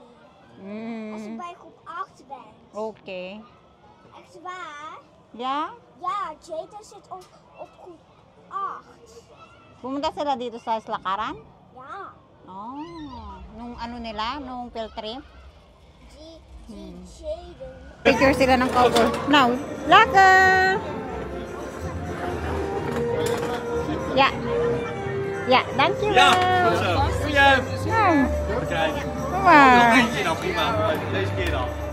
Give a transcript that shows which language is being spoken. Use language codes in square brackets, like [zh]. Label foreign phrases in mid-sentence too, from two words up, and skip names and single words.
[nl] Als ik bij groep 8 ben. [en] Okay. [nl] Echt waar? [en] Yeah? [nl] Ja, Jada zit op groep 8. [tl] Pumunta sila dito sa Islakaran? [nl] Ja. [tl] Oh. Nung ano nila? Nung [en] field trip? [nl] Jaden. [tl] Picture sila ng cowboy. Now, Laka! [nl] Ja. Ja, dankjewel. Ja, goed zo. Doe jij hem? Ja. Kijk. Kom maar. Nog eentje dan, prima. Deze keer dan.